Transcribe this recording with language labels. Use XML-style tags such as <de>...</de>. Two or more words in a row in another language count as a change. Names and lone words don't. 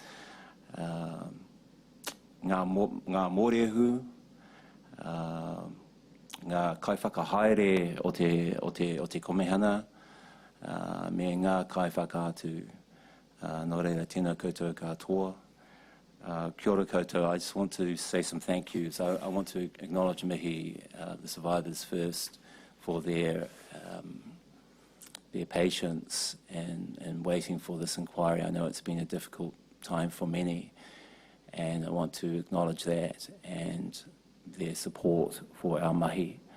<mi>ngā mōrehu, ngā kaiwhakahaere o te komihana, me ngā kaiwhakaatu, nō reira tēnā koutou katoa. Kia ora koutou,</mi> <en>I just want to say some thank yous. I want to acknowledge mihi, the survivors first, for their patience and waiting for this inquiry. I know it's been a difficult time for many, and I want to acknowledge that and their support for our mahi.</en>